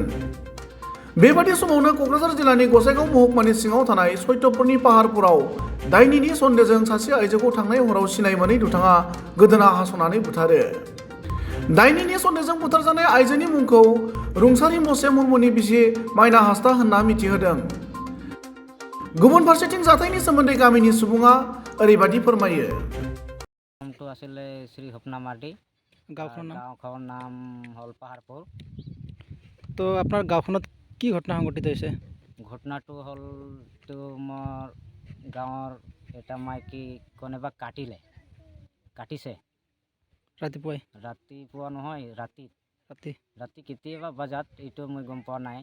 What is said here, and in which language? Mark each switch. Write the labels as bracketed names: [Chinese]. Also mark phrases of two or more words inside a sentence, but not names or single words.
[Bodo] बेबादि समावनो क'क्राझार जिल्लानि गसाइगाव महकुमानि सिङाव थानाय सत्यपुरनि पाहारपुराव दायनिनि सन्देहजों सासे आइजोखौ थांनाय हराव सिनाय मोनै दुथाङा गोदोना हास'नानै बुथारो। दायनिनि सन्देहजों बुथारजानाय आइजोनि मुंखौ रुंसारि मसे मुर्मुनि बिसि माइना हांसदा होनना मिथिहोदों। गुबुन फारसेथिं जाथायनि सोमोन्दै गामिनि सुबुङा ओरैबादि फोरमायो। [Assamese] नामটো आছিলে শ্ৰী স্বপ্না মাৰ্ডি। গাঁওখনৰ নাম হ'ল পাহাৰপুৰ। তো আপোনাৰ গাঁওখনত কি ঘটনা সংঘটিত হৈছে? ঘটনাটো হ'ল মোৰ গাঁৱৰ এটা মাইকী কোনোবা কাটিছে ৰাতিপুৱা নহয়, ৰাতি কেতিয়াবা বজাত, এইটো মই গম পোৱা নাই।